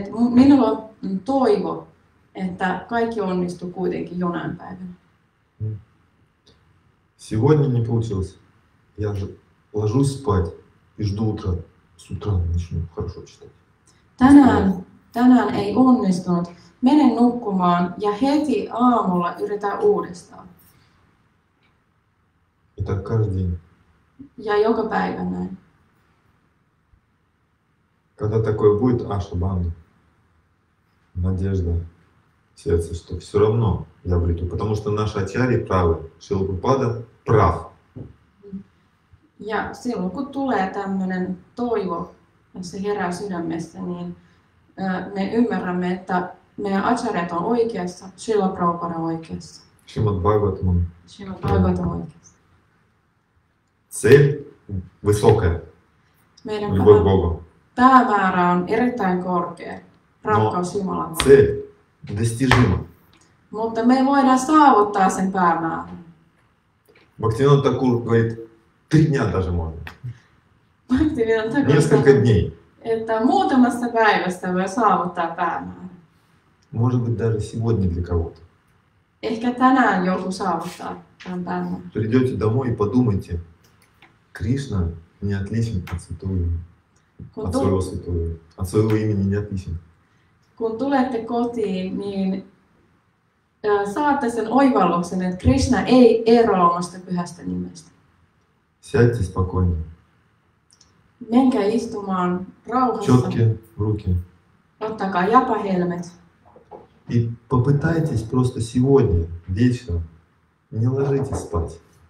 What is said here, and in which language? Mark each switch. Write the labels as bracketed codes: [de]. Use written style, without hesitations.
[fi] Minulla on toivo, että kaikki onnistuu kuitenkin jonain päivänä. [ru] Сегодня не получилось. Я же ложусь спать и жду утра. С утра начну хорошо читать. [fi] Tänään ei onnistunut. Menen nukkumaan ja heti aamulla yritän uudestaan. [ru] И так каждый день. [fi] Ja joka päivä näin. [ru] Когда такое будет, ошибан, надежда в сердце, что все равно я обрету. Потому что наши ачарьи правы. Шрила Прабхупада прав. [fi] Ja silloin kun tulee tämmöinen toivo, ja se herää sydämessä, niin me ymmärrämme, että meidän acharyat on oikeassa, Srila Prabhupada on oikeassa. [ru] Шримад Бхагаватам он [fi] Srila Prabhupada on oikeassa. [ru] цель высокая, [fi] Meidän [ru] любовь к Богу. [fi] päämäärä on erittäin korkea, rakkaus Jumalan. [ru] Цель достижима. [fi] Mutta me voidaan saavuttaa sen päämäärän. [ru] Бхактивинода Такур говорит, 3 дня даже можно. [fi] Bhaktivinoda Thakur [ru] Несколько [fi] sanoo, [ru] дней. [fi] että muutamassa päivästä voi saavuttaa päämäärän. [ru] Может быть, даже сегодня для кого-то. [fi] Ehkä tänään joku saavuttaa tämän päämäärän. [ru] Придете домой и подумайте, Кришна не отличен от святого имени. [fi] Kun, [ru] От своего святого имени. От своего имени не отличен. [fi] kun tulette kotiin, niin saatte sen oivalluksen, että Krishna ei eroa omasta pyhästä nimestä. [ru] Сядьте спокойно. [fi] Menkää istumaan rauhassa, [ru] Четкие руки. [fi] ottakaa japahelmet [ru] И попытайтесь просто сегодня, вечером, не ложитесь спать.